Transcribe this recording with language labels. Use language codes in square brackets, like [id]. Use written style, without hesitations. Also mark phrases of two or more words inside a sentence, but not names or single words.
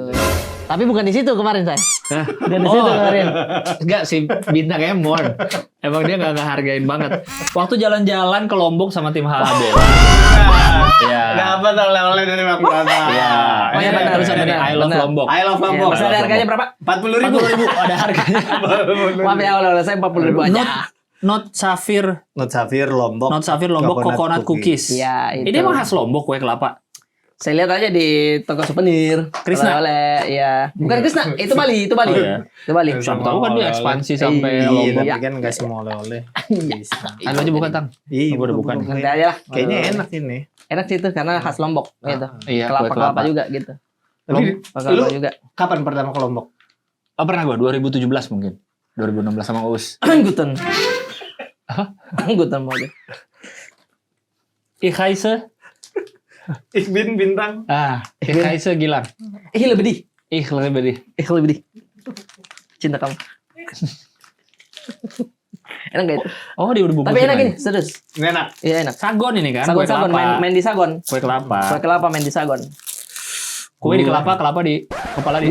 [id] Tapi bukan di situ kemarin saya. Bukan di situ kemarin. Enggak sih, bintang Emon. Emang dia nggak ngehargain banget. Waktu jalan-jalan ke Lombok sama tim HB. Iya. Dapat oleh-oleh dari Mak Prata. Iya. Oh, iya, benar, Tulisannya benar, [en] I love [id] benar. Lombok. [en] I love Lombok. [id] Masih ada harganya berapa? 40.000. 40.000 ada harganya. Maaf ya oleh saya 40.000 aja. Not Safir Not Safir Lombok. [en] Coconut Cookies. [id] Iya, itu. Ini emang khas Lombok kue kelapa. Saya lihat aja di toko souvenir. Krisna. Oleh, ya. Bukan Krisna, itu Bali. Oh, iya. Itu Bali. Siapa tahu kan dia ekspansi sampai Iya, Lombok. tapi kan nggak semua oleh-oleh. Bisa. Anu aja bukan, Tang. Iya, Gua udah bukan. Nanti aja lah. Kayaknya enak ini. Enak sih itu karena khas Lombok gitu. Iya, kue Kelapa-kelapa kelapa. juga gitu. Tapi Kelapa lu juga. kapan pertama ke Lombok? Oh, pernah gua 2017 mungkin. 2016 sama Us. Anggutan. Anggutan mau aja. [de] Ich heiße. Ich bin Bintang. Ich heiße Gilang. [id] Lebih di. Ich lebih di. Lebih di. Cinta kamu. Enak gak itu? Oh, dia udah bungkus. Tapi enak ini, serius. Enak. Iya enak. Sagon ini kan? Sagon kue kelapa. main di Sagon. Kue kelapa. Kue kelapa main di Sagon. Kue di kelapa di kepala di.